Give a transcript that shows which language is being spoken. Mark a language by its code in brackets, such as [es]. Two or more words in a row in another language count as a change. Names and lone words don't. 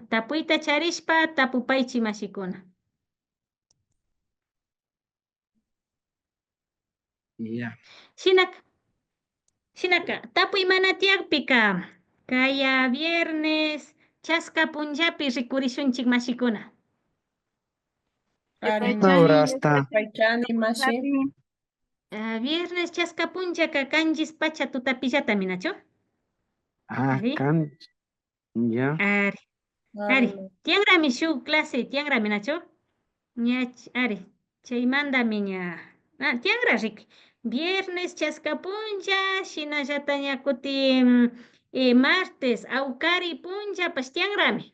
[qu] Tapuyta charishpa tapupaychi mashikuna. Ya. Shinaka, tapuy mana tiakpika. Kaya viernes chaska punjapi rikurishunchik mashikuna. [es] Ahora está. [qu] Viernes chaska punjaka kanjis pacha tutapillata minacho. Ari. Ya. Ari, tiangrami shu clase tiangrami nacho. Ñach, ari, chaymanda miña. Tiangra rik. Viernes chaskapunja, shinallataña kuti martes, aukari punja, pues tiangrami.